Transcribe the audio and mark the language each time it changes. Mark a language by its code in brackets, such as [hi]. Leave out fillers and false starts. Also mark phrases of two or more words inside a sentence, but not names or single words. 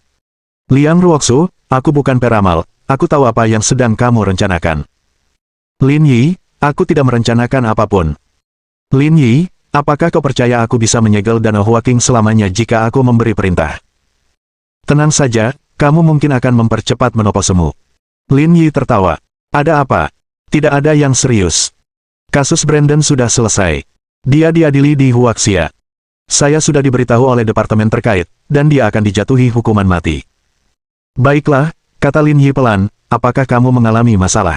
[id] Liang Ruoxu, aku bukan peramal, aku tahu apa yang sedang kamu rencanakan. Lin Yi, aku tidak merencanakan apapun. Lin Yi, apakah kau percaya aku bisa menyegel Danau Huaqing selamanya jika aku memberi perintah? Tenang saja, kamu mungkin akan mempercepat menoposemu. Lin Yi tertawa. Ada apa? Tidak ada yang serius. Kasus Brandon sudah selesai. Dia diadili di Huaxia. Saya sudah diberitahu oleh departemen terkait, dan dia akan dijatuhi hukuman mati. Baiklah, kata Lin Yi pelan, apakah kamu mengalami masalah?